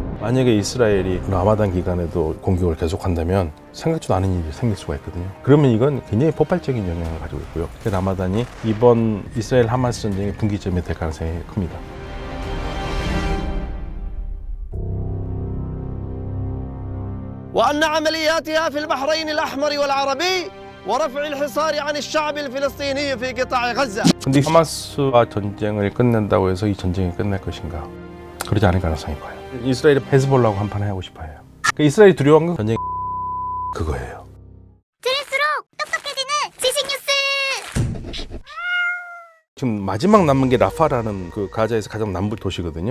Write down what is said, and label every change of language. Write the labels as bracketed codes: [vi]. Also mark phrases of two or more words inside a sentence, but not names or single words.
[ko] 만약에 이스라엘이 라마단 기간에도 공격을 계속한다면 생각지도 않은 일이 생길 수가 있거든요. 그러면 이건 굉장히 폭발적인 영향을 가지고 있고요. 라마단이 이번 이스라엘 하마스 전쟁의 분기점이 될 가능성이 큽니다. [ar] وأن عملياتها في البحرين الأحمر والعربي ورفع الحصار عن الشعب الفلسطيني في قطاع غزة. [ko] 근데 하마스와 전쟁을 끝낸다고 해서 이 전쟁이 끝날 것인가? 그러지 않을 가능성이 커요. 이스라엘이 헤즈볼라하고 한판 하고 싶어요. 그러니까 이스라엘이 두려워한 건 전쟁 그거예요. 들을수록 똑똑해지는 지식 뉴스. 지금 마지막 남은 게 라파라는 그 가자에서 가장 남부 도시거든요.